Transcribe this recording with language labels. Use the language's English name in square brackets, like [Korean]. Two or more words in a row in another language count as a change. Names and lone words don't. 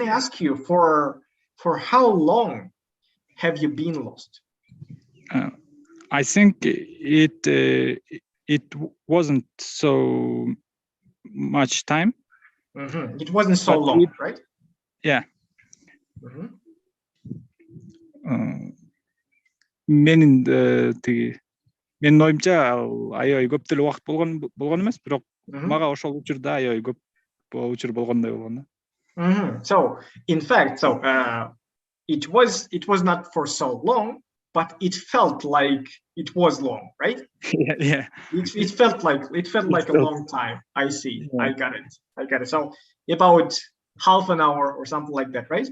[English] can I ask you, for how long have you been lost? I think it wasn't so much time. It wasn't so But long, right? Yeah. [Kyrgyz] Менин менин оюмча аябай көп деле убакыт болгон эмес, бирок мага ошол учурда аябай көп учур болгондой болгон да. [English] So in fact, it was not for so long, but it felt like it was long, right? Yeah. It felt like a long time. I see. Yeah. I got it. So about half an hour or something like that, right?